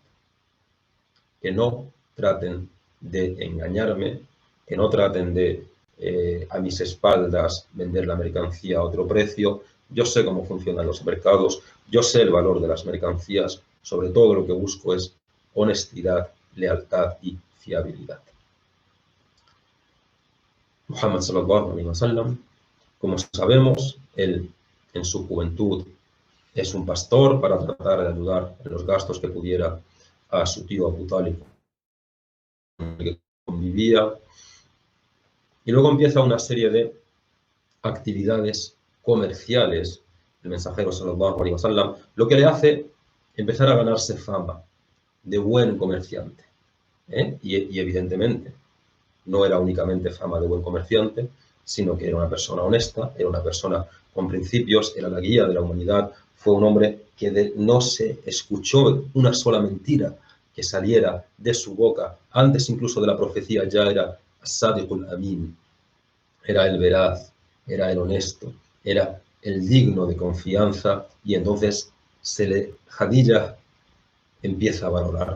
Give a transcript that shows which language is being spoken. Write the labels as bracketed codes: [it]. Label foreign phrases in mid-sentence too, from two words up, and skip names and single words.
[es] Que no traten de engañarme, que no traten de a mis espaldas vender la mercancía a otro precio. Yo sé cómo funcionan los mercados, yo sé el valor de las mercancías, sobre todo lo que busco es honestidad, lealtad y fiabilidad. [ar] محمد صلى الله عليه وسلم, [es] como sabemos, él en su juventud es un pastor para tratar de ayudar en los gastos que pudiera a su tío Abu Talib, con el que convivía, y luego empieza una serie de actividades comerciales. El mensajero [ar] صلى الله عليه وسلم, [es] lo que le hace empezar a ganarse fama de buen comerciante, y evidentemente no era únicamente fama de buen comerciante, sino que era una persona honesta, era una persona con principios, era la guía de la humanidad, fue un hombre que no se escuchó una sola mentira que saliera de su boca, antes incluso de la profecía ya era [ar] الصادق الأمين, [es] era el veraz, era el honesto, era el digno de confianza, y entonces Jadilla empieza a valorarlo.